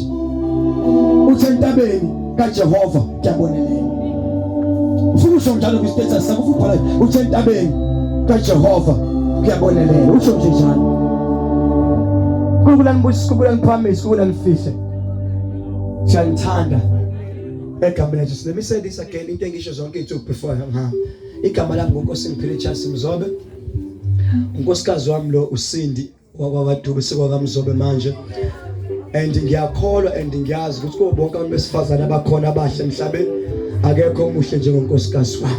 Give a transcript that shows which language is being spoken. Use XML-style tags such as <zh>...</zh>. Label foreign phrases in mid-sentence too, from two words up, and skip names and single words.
<zu>Uthi entabeni kaJehova kuyabonelelwa. Ufuna usho njalo kwistatus sakho, ubhala uthi entabeni kaJehova kuyabonelelwa. Usho nje njalo. Kukhulani busi, kukhulani promise, kukhulani fihle. Siyanithanda egameni laJesu.</zu> <en>Let me say this again,</en> <zu>into engisho zonke ithu before ngihamba. Igama lami nguNkosini Charles Mzobe. Unkosikazi wami lo uSindi wakwaDube sekwaMzobe manje. And ngiyakholwa and ngiyazi ukuthi kubo bonke abantu besifazana abakhona abahle emhlabeni akekho omuhle njengonkosikazi wami.</zu>